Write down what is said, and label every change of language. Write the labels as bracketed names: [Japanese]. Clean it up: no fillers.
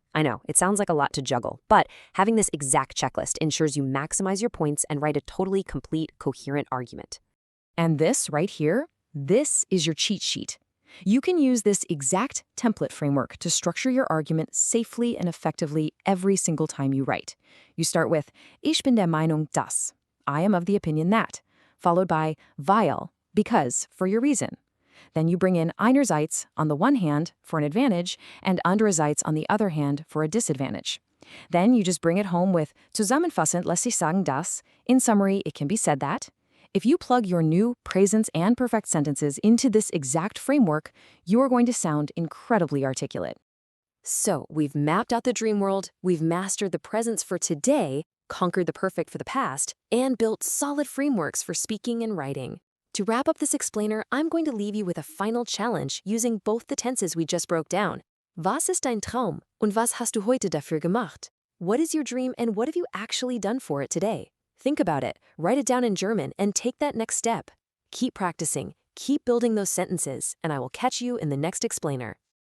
[English] I know, it sounds like a lot to juggle, but having this exact checklist ensures you maximize your points and write a totally complete, coherent argument. And this right here, this is your cheat sheet. You can use this exact template framework to structure your argument safely and effectively every single time you write. You start with, [German] Ich bin der Meinung, dass. [English] I am of the opinion that, followed by weil, because, for your reason. Then you bring in einerseits on the one hand for an advantage and andererseits on the other hand for a disadvantage. Then you just bring it home with [German] zusammenfassend lässt sich sagen, dass. [English] In summary, it can be said that. If you plug your new Präsens and Perfekt sentences into this exact framework, you are going to sound incredibly articulate. So we've mapped out the dream world, we've mastered the presence for today, conquered the perfect for the past, and built solid frameworks for speaking and writing. To wrap up this explainer, I'm going to leave you with a final challenge using both the tenses we just broke down. [German] Was ist dein Traum und was hast du heute dafür gemacht? [English] What is your dream and what have you actually done for it today? Think about it, write it down in German, and take that next step. Keep practicing, keep building those sentences, and I will catch you in the next explainer.